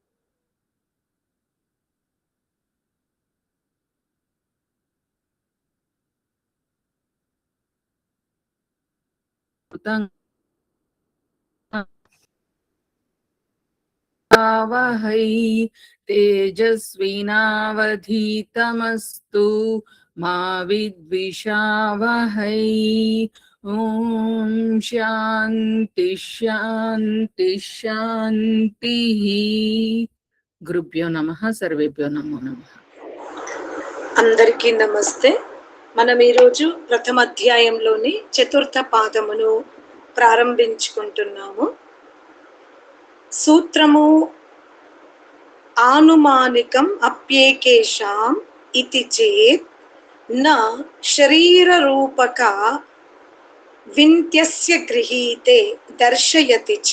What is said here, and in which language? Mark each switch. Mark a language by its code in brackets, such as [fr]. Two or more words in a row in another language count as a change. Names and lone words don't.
[sa] वहै तेजस्विनावधीतमस्तु मा विद्विषावहै। ॐ शान्ति शान्ति शान्तिः। गुरुभ्यो नमः, सर्वेभ्यो नमो नमः। [te] అందరికీ నమస్తే. మనం ఈరోజు ప్రథమ అధ్యాయంలోని చతుర్థ పాదమును ప్రారంభించుకుంటున్నాము. [sa] సూత్రము ఆనుమానికం అప్యేకేషాం ఇతి చేత్ న శరీర రూపక వింత్యస్య గృహీతే దర్శయతి చ.